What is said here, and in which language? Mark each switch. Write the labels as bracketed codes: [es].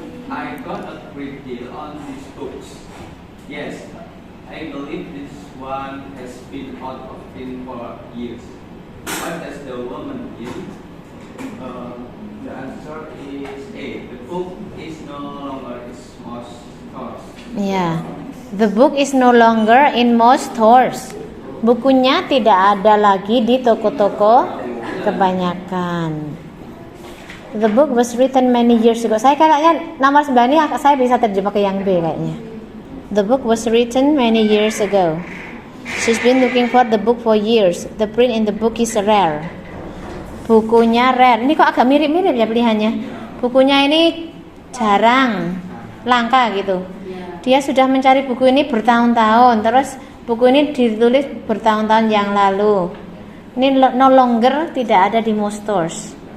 [en] I got a great deal on these books. Yes, I believe this one has been out of print for years. What does the woman do? The answer is A. The book is no longer in most stores. Ya, the book is no longer in most stores. [id] Bukunya tidak ada lagi di toko-toko kebanyakan. [en] The book was written many years ago. [id] Saya kayaknya nomor 9 ini saya bisa terjemah ke yang B kayaknya. [en] The book was written many years ago. She's been looking for the book for years. The print in the book is rare. [id] Bukunya rare. Ini kok agak mirip-mirip ya pilihannya. Bukunya ini jarang, langka gitu. Dia sudah mencari buku ini bertahun-tahun. Terus buku ini ditulis bertahun-tahun yang lalu. Ini [en] no longer [id] tidak ada di [en] most stores.